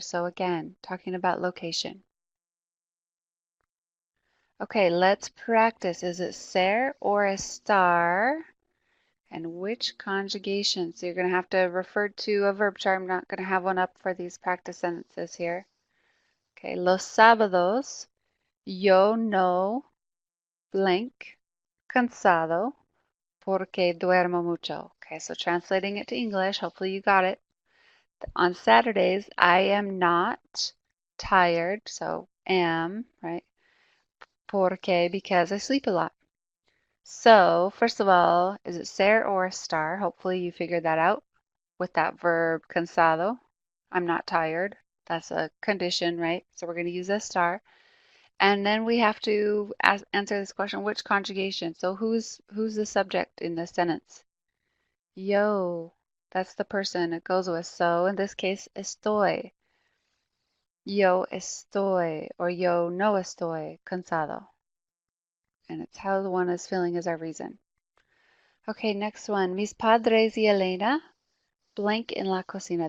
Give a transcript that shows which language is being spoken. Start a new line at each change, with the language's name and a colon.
English: So again, talking about location. Okay, let's practice. Is it ser or estar? And which conjugation? So you're going to have to refer to a verb chart. I'm not going to have one up for these practice sentences here.
Spanish: Okay, los sábados yo no
English: blank
Spanish: cansado porque duermo mucho.
English: Okay, so translating it to English, hopefully you got it. On Saturdays, I am not tired, so am, right?
Spanish: Porque,
English: because I sleep a lot. So, first of all, is it ser or estar? Hopefully you figured that out with that verb cansado. I'm not tired. That's a condition, right? So we're going to use estar. And then we have to answer this question, which conjugation? So who's the subject in this sentence?
Spanish: Yo,
English: that's the person it goes with. So in this case,
Spanish: estoy. Yo estoy,
English: or
Spanish: yo no estoy cansado.
English: And it's how the one is feeling is our reason. Okay, next one.
Spanish: Mis padres y Elena
English: blank
Spanish: en la cocina.